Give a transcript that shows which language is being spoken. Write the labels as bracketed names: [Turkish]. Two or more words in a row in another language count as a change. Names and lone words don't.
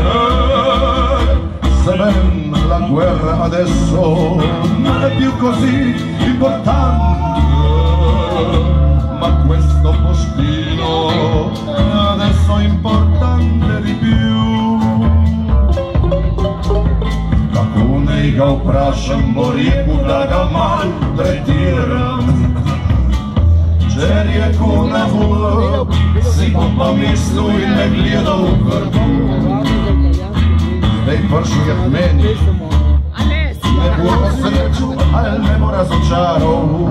[Italian] Se ben la guerra adesso non è più così importante, ma questo postino adesso è importante di più. [Slovenian] Kako ga vprašam, Boriku, da ga mal tretiram. Če rekel ne bo, si bom pa mislil in me gledal v grbu. Zdaj prišel je k meni, ne bo osrečil ali me bo razočaral.